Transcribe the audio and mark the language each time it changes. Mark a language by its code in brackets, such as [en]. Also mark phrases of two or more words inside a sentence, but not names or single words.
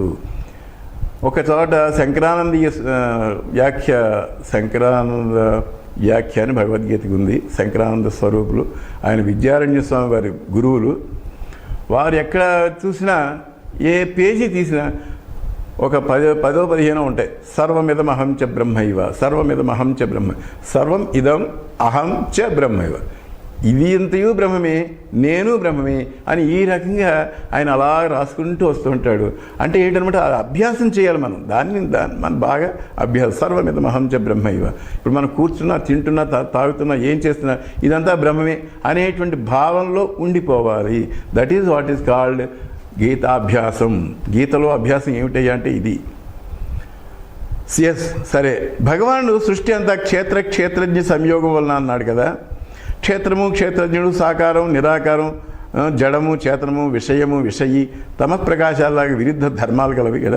[te] ఒక చోట శంకరానంద వ్యాఖ్య అని భగవద్గీతకు ఉంది. శంకరానంద స్వరూపులు ఆయన విద్యారణ్య స్వామి వారి గురువులు. వారు ఎక్కడ చూసినా ఏ పేజీ తీసినా ఒక 10-15 ఉంటాయి. [sa] సర్వమిదం అహం చ బ్రహ్మైవ, సర్వమిదం అహం చ బ్రహ్మ, సర్వం ఇదం అహం చ బ్రహ్మైవ. [te] ఇది ఇంతయు బ్రహ్మమే, నేను బ్రహ్మమే అని ఈ రకంగా ఆయన అలా రాసుకుంటూ వస్తూ ఉంటాడు. అంటే ఏంటనమాట, అభ్యాసం చేయాలి మనం దాన్ని మనం బాగా అభ్యాసం. [sa] సర్వమిదమహం చ బ్రహ్మైవ. [te] ఇప్పుడు మనం కూర్చున్నా, తింటున్నా, తాగుతున్నా, ఏం చేస్తున్నా ఇదంతా బ్రహ్మమే అనేటువంటి భావంలో ఉండిపోవాలి. [en] that is what is called [te] గీతాభ్యాసం. గీతలో అభ్యాసం ఏమిటయ్యా అంటే ఇది. ఎస్, సరే, భగవానుడు సృష్టి అంతా క్షేత్రజ్ఞ సంయోగం వలన అన్నాడు కదా. క్షేత్రము, క్షేత్రజ్ఞుడు, సాకారం, నిరాకారం, జడము, చేతనము, విషయము, విషయి, తమఃప్రకాశాలాగా విరుద్ధ ధర్మాలు కలవి కదా.